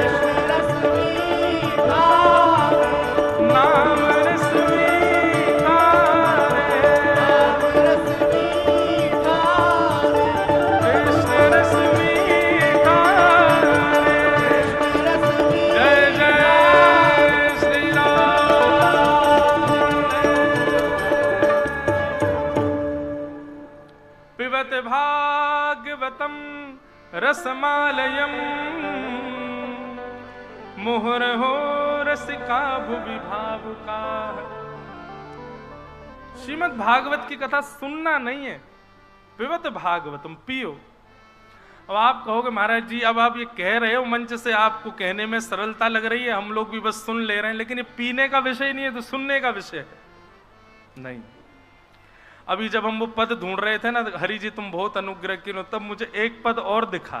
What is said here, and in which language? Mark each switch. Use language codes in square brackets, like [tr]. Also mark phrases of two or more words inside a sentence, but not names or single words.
[hi] रस मीठा रे, नाम रस मीठा रे, रस मीठा रे, कृष्ण रस मीठा रे। रस जय जय श्री राम। [sa] पिबत भागवतम रसमालयम, मुहुर्हो रसिका भुवि भावुका। [hi] श्रीमद् भागवत की कथा सुनना नहीं है, [sa] पिबत भागवतम [hi] पियो। अब आप कहोगे महाराज जी अब आप ये कह रहे हो मंच से, आपको कहने में सरलता लग रही है, हम लोग भी बस सुन ले रहे हैं, लेकिन ये पीने का विषय नहीं है, तो सुनने का विषय है। नहीं, अभी जब हम वो पद ढूंढ रहे थे ना, हरि जी तुम बहुत अनुग्रह किए, तब मुझे एक पद और दिखा।